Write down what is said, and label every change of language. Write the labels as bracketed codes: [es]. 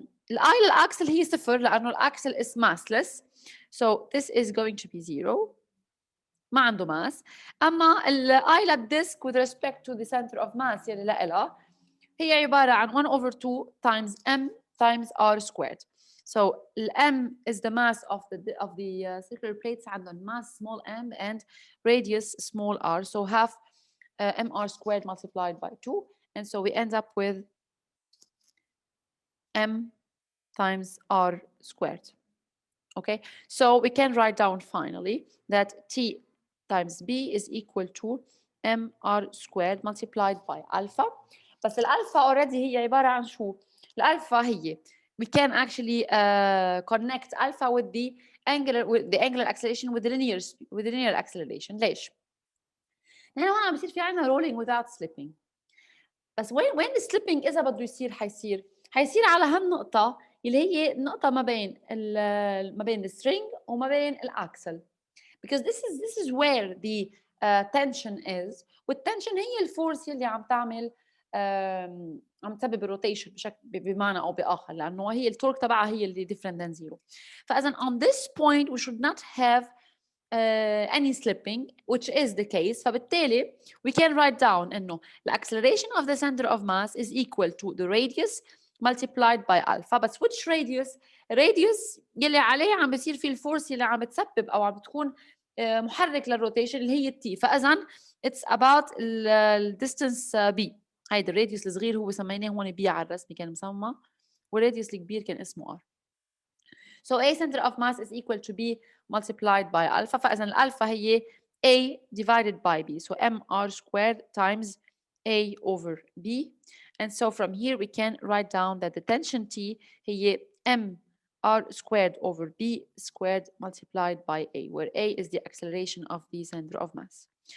[ar] الآي للأكسل هي صفر لأنه الأكسل [en] is massless. So this is going to be 0. [ar] ما عنده mass. أما الآي للديسك [en] with respect to the center of mass [ar] يلي لها هي عبارة عن 1 over 2 times m times r squared. [en] So m is the mass of the circular plates عندهم mass small m and radius small r. So half mr squared multiplied by 2. And so we end up with m times r squared. Okay, so we can write down finally that t times b is equal to mr squared multiplied by alpha. [ar] بس الالفا already هي عبارة عن شو؟ الالفا هي [en] we can actually connect alpha with the angular acceleration with the linear acceleration. [ar] ليش؟ نحن هون عم بيصير في عندنا [en] rolling without slipping. [ar] بس وين السليبنج اذا بده يصير حيصير على هالنقطه اللي هي النقطه ما بين السترينج وما بين الاكسل. [en] because this is where the tension is. [ar] والتنشن هي الفورس اللي عم تعمل عم تسبب الروتيشن بمعنى او باخر، لانه هي التورك تبعها هي اللي [en] different than zero. [ar] فاذا [en] on this point we should not have any slipping, which is the case. [ar] فبالتالي [en] we can write down انه the acceleration of the center of mass is equal to the radius multiplied by alpha. [ar] بس [en] which radius؟ [ar] radius يلي عليه عم بيصير فيه الفورس اللي عم بتسبب او عم بتكون محرك للروتيشن اللي هي التي. فاذا [en] it's about the distance b. [ar] هيدا الراديوس الصغير هو سميناه هون بي على الرسم كان مسمى، والراديوس الكبير كان اسمه r. [en] So A center of mass is equal to B multiplied by alpha. [ar] فإذا الألفا هي [en] A divided by B. So mr squared times A over B. And so from here we can write down that the tension T هي mr squared over B squared multiplied by A, where A is the acceleration of the center of mass.